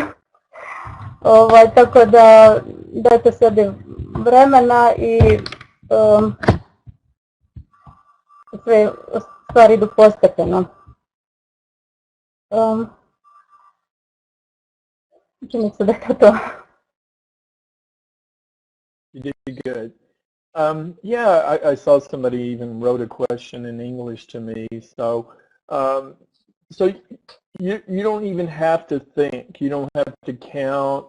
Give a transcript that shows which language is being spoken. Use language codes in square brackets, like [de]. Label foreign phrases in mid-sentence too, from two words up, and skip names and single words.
[hr] Tako da dajte sebi vremena i sve stvari idu postepeno. Čini se da je to. [en] You did good. Yeah, I saw somebody even wrote a question in English to me. So you don't even have to think. You don't have to count.